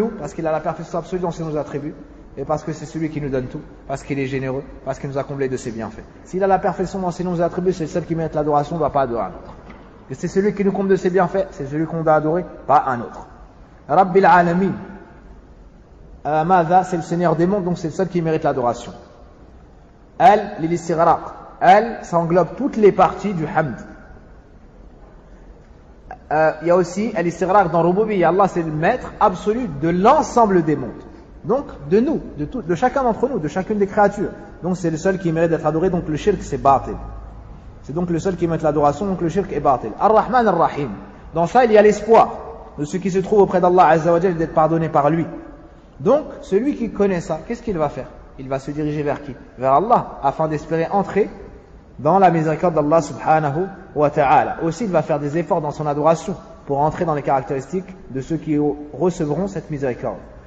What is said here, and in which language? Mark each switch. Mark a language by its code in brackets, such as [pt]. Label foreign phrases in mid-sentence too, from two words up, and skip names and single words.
[fr] Parce qu'il a la perfection absolue dans ses attributs. et parce que c'est celui qui nous donne tout, parce qu'il est généreux, parce qu'il nous a comblé de ses bienfaits. S'il a la perfection dans ses noms et attributs, c'est le seul qui mérite l'adoration, on ne doit pas adorer un autre. Et c'est celui qui nous comble de ses bienfaits, c'est celui qu'on doit adorer, pas un autre. [ar] رب العالمين, Mada, [fr] c'est le Seigneur des mondes, donc c'est le seul qui mérite l'adoration. [ar] ال، الاستغراق. Al, [fr] ça englobe toutes les parties du hamd. Il y a aussi l'istigraq dans Rububiyya. Allah, c'est le maître absolu de l'ensemble des mondes. Donc, de nous, de chacun d'entre nous, de chacune des créatures. Donc, c'est le seul qui mérite d'être adoré, donc le shirk, c'est batil. C'est donc le seul qui mérite l'adoration, donc le shirk est batil. [ar] الرحمن الرحيم. [fr] Dans ça, il y a l'espoir de ceux qui se trouvent auprès d'Allah [ar] عز وجل [fr] d'être pardonnés par lui. Donc, celui qui connaît ça, qu'est-ce qu'il va faire? Il va se diriger vers qui? Vers Allah, afin d'espérer entrer dans la miséricorde d'Allah [ar] سبحانه وتعالى. [fr] Aussi, il va faire des efforts dans son adoration pour entrer dans les caractéristiques de ceux qui recevront cette miséricorde.